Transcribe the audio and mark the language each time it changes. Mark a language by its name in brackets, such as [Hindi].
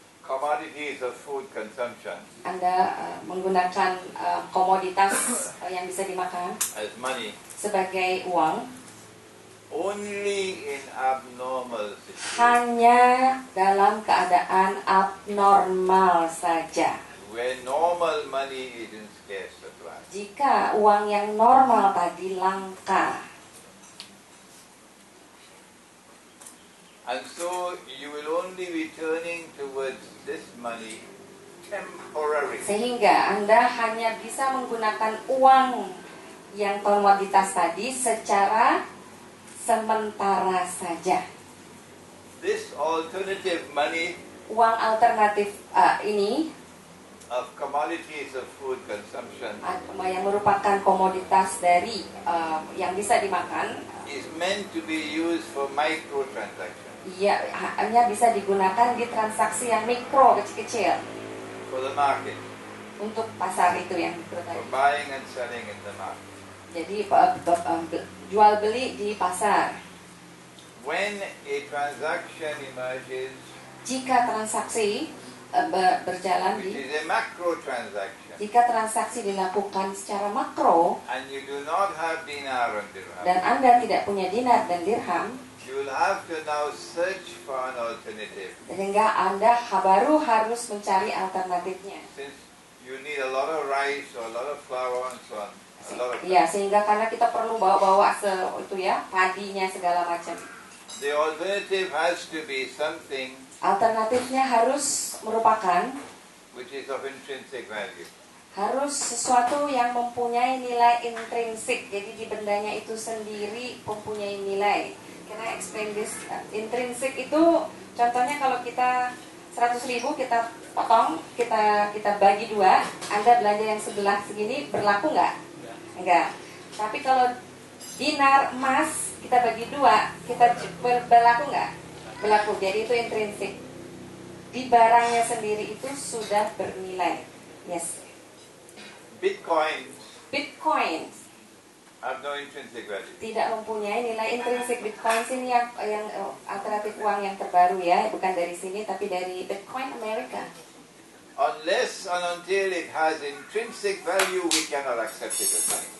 [English] commodities of food consumption [Indonesian] menggunakan komoditas yang bisa dimakan [English] as money [Indonesian] sebagai uang [English] only in abnormal situations. [Indonesian] hanya dalam keadaan abnormal saja. [English] Where normal money is in scarce supply. [Indonesian] Jika uang yang normal tadi langka, [English] And so you will only be turning towards this money temporarily. [Indonesian] sehingga Anda hanya bisa menggunakan uang yang komoditas tadi secara sementara saja. [English] This alternative money [Indonesian] Uang alternatif ini [English] of commodities of food consumption [Indonesian] yang merupakan komoditas dari yang bisa dimakan, [English] is meant to be used for microtransactions, [Indonesian] ia hanya bisa digunakan di transaksi yang mikro, kecil-kecil, [English] for the market, [Indonesian] untuk pasar itu yang [English] for [Indonesian] tadi. [English] buying and selling in the market. [Indonesian] Jadi jual beli di pasar. [English] When a transaction emerges, [Indonesian] Jika transaksi berjalan [English] which [Indonesian] di [English] is a macro transaction, [Indonesian] jika transaksi dilakukan secara makro [English] and you do not have dinar and dirham, [Indonesian] dan Anda tidak punya dinar dan dirham, [English] you will have to now search for an alternative, [Indonesian] sehingga Anda baru harus mencari alternatifnya. [English] since you need a lot of rice or a lot of flour and so on. A lot of [Indonesian] Iya, sehingga karena kita perlu bawa-bawa itu ya, padinya segala macam. [English] The alternative has to be something [Indonesian] Alternatifnya harus merupakan [English] which is of intrinsic value. [Indonesian] harus sesuatu yang mempunyai nilai intrinsik. Jadi di bendanya itu sendiri mempunyai nilai. [English] Can I explain this? [Indonesian] Intrinsik itu contohnya kalau kita 100.000 kita potong, kita bagi dua, Anda belanja yang sebelah segini, berlaku nggak? Enggak. Tapi kalau dinar emas kita bagi dua, kita berlaku nggak? Berlaku. Jadi itu intrinsik. Di barangnya sendiri itu sudah bernilai. [English] Yes. Bitcoins [Indonesian] Bitcoin [English] have no intrinsic value. [Indonesian] tidak mempunyai nilai intrinsik. Bitcoin ini yang alternatif uang yang terbaru ya, bukan dari sini tapi dari Bitcoin Amerika. [English] Unless and until it has intrinsic value, we cannot accept it as money.